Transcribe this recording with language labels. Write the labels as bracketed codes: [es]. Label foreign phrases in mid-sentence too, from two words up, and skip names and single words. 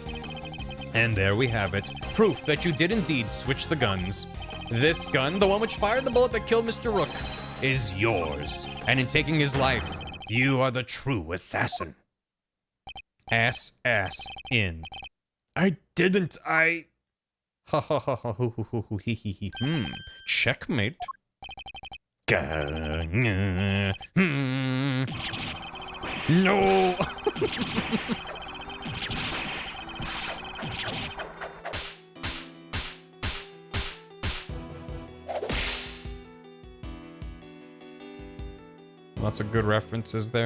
[en] And there we have it. Proof that you did indeed switch the guns. This gun, the one which fired the bullet that killed Mr. Rook, is yours. And in taking his life, you are the true assassin. Ass in. I didn't, Ha ha ha ha hoo hoo hoo hoo hee hee hee. Checkmate. No. Lots of good references there.